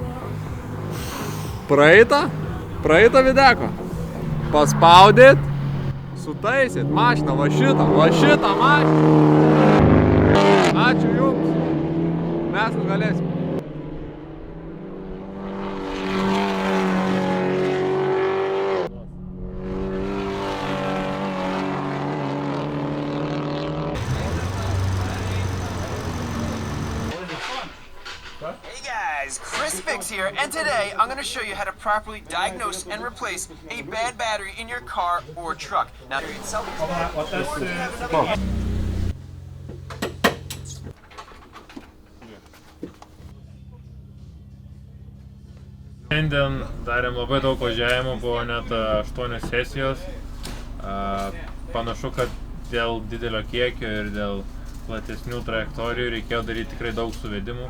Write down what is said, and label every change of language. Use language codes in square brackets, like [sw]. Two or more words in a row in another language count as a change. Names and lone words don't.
[lt] Praeitą videko. Paspaudėt, sutaisėt mašiną, va šitą mašiną. Ačiū jums. Mes nugalėsim. [en] Hey guys, Chris Fix here, and today I'm going to show you how to properly diagnose and replace a bad battery in your car or truck. Now, itself is bad, or do you have another... [lt] Šiandien darėm labai daug važiavimų, buvo net 8 sesijos. Panašu, kad dėl didelio kiekio ir dėl platesnių trajektorijų reikėjo daryti tikrai daug suvedimų.